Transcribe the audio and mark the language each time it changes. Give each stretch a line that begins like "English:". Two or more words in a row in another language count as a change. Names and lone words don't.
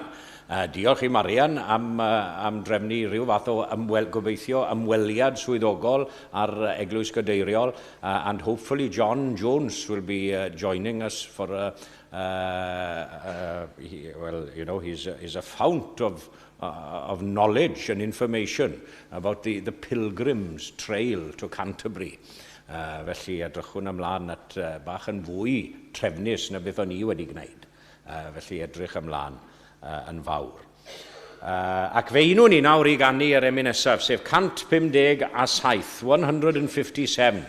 Welsh: Diolch I Marian am drefnu rhyw fath o gobeithio ymweliad swyddogol ar Eglwys Gadeiriol,
English: and hopefully John Jones will be joining us for well, you know, he's a fount of knowledge and information about the Pilgrim's Trail to Canterbury.
Welsh: Felly edrychwn ymlaen at bach yn fwy trefnus na beth o'n I wedi gwneud. Felly edrych ymlaen yn fawr. Ac fe unwn ni nawr I gannu yr emyn nesaf, sef 157, 157.